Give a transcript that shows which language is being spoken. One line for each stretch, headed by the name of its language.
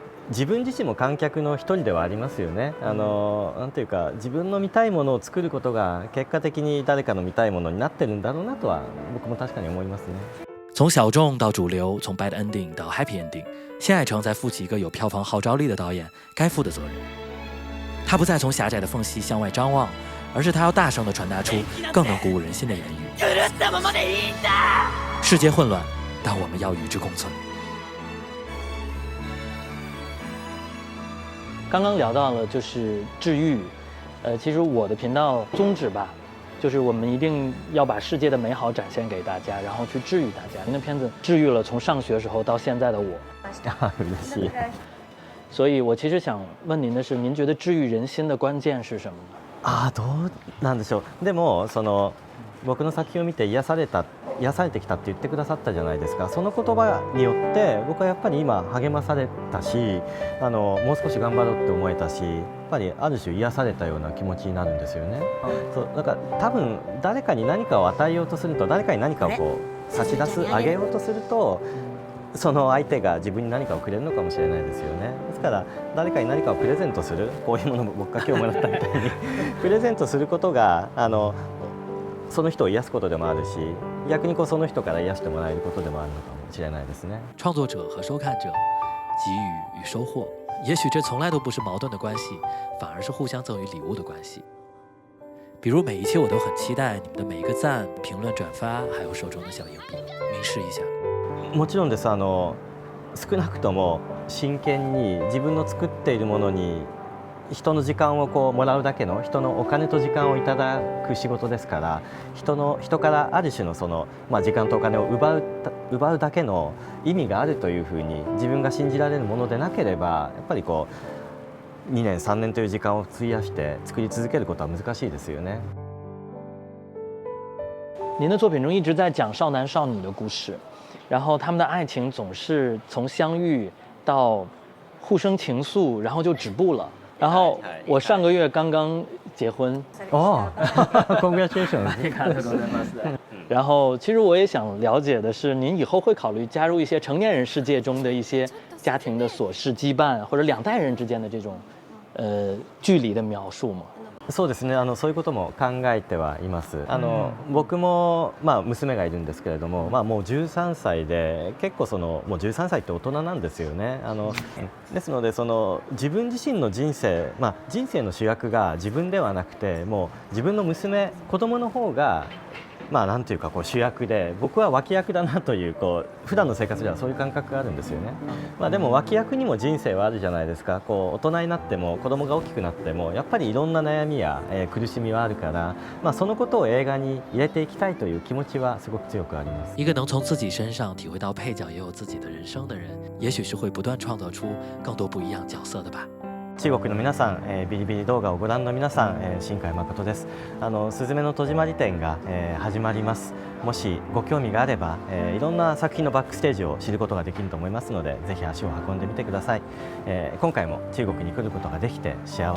Japanese: 自分自身も観客の一人ではありますよね。なんていうか自分の見たいものを作ることが結果的に誰かの見たいものになってるんだろうなとは僕も確かに思いますね。
Chinese: 从小众到主流，从
English: bad ending
Chinese: 到
English: happy ending，
Chinese: 新海诚在负起一个有票房号召力的导演该负的责任。他不再从狭窄的缝隙向外张望，而是他要大声地传达出更能鼓舞人心的言语。世界混乱，但我们要与之共存。刚刚聊到了就是治愈，其实我的频道宗旨吧，就是我们一定要把世界的美好展现给大家，然后去治愈大家。您的片子治愈了从上学时候到现在的我。
Japanese: 嬉しい。
Chinese: 所以我其实想问您的是，您觉得治愈人心的关键是什么呢？
Japanese: どうなんでしょう。でも僕の作品を見て癒されてきたって言ってくださったじゃないですか。その言葉によって僕はやっぱり今励まされたし、もう少し頑張ろうって思えたし、やっぱりある種癒されたような気持ちになるんですよね。だから多分誰かに何かを与えようとすると、誰かに何かを差し出す、あげようとすると、その相手が自分に何かをくれるのかもしれないですよね。ですから誰かに何かをプレゼントする、こういうものを僕が今日もらったみたいにプレゼントすることがその人を癒すことでもあるし、逆にその人から癒してもらえることでもあるのかもしれないですね。
Chinese: 创作者和收看者，给予与收获，也许这从来都不是矛盾的关系，反而是互相赠予礼物的关系。比如每一期我都很期待你们的每一个赞、评论、转发，还有手中的小硬币，明示一下。
Japanese: もちろんです。少なくとも真剣に自分の作っているものに人の時間をもらうだけの、人のお金と時間をいただく仕事ですから、人からある種の時間とお金を奪うだけの意味があるというふうに自分が信じられるものでなければ、やっぱり2年3年という時間を費やして作り続けることは難しいですよね。
Chinese: 您的作品中一直在讲少男少女的故事，然后他们的爱情总是从相遇到互生情愫，然后就止步了。然后我上个月刚刚结婚
English: 哦，congratulations！
Chinese: 然后其实我也想了解的是，您以后会考虑加入一些成年人世界中的一些家庭的琐事羁绊，或者2代人之间的这种距離的描述吗？
Japanese: そうですね。そういうことも考えてはいます。僕も娘がいるんですけれども、もう13歳で結構もう13歳って大人なんですよね。ですので自分自身の人生、人生の主役が自分ではなくて、もう自分の子供の方がなんていうかこう主役で、僕は脇役だなという普段の生活ではそういう感覚があるんですよね。でも脇役にも人生はあるじゃないですか。大人になっても子供が大きくなってもやっぱりいろんな悩みや、苦しみはあるから、そのことを映画に入れていきたいという気持ちはすごく強くあります。
Chinese: 一个能从自己身上体会到配角也有自己的人生的人，也许是会不断创造出更多不一样角色的吧。
Japanese: 中国の皆さん、ビリビリ動画をご覧の皆さん、新海誠です。すずめの戸締まり展が、始まります。もしご興味があれば、いろんな作品のバックステージを知ることができると思いますので、ぜひ足を運んでみてください。今回も中国に来ることができて幸せです。